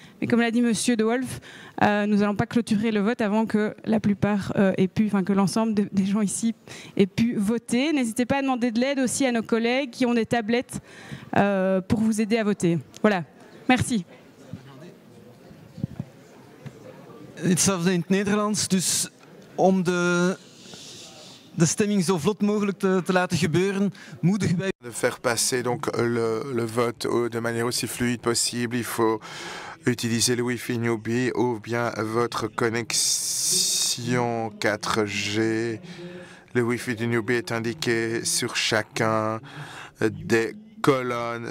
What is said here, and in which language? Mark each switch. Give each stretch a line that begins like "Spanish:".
French: Mais comme l'a dit Monsieur De Wolf, nous n'allons pas clôturer le vote avant que la plupart que l'ensemble des gens ici aient pu voter. N'hésitez pas à demander de l'aide aussi à nos collègues qui ont des tablettes pour vous aider à voter. Voilà, merci.
Dutch: Hetzelfde in het Nederlands, dus om de stemming zo vlot mogelijk te laten gebeuren, moedigen wij...
French: De faire passer donc le vote de manière aussi fluide possible, il faut utiliser le Wi-Fi Newbie ou bien votre connexion 4G. Le Wi-Fi du Newbie est indiqué sur chacun des colonnes.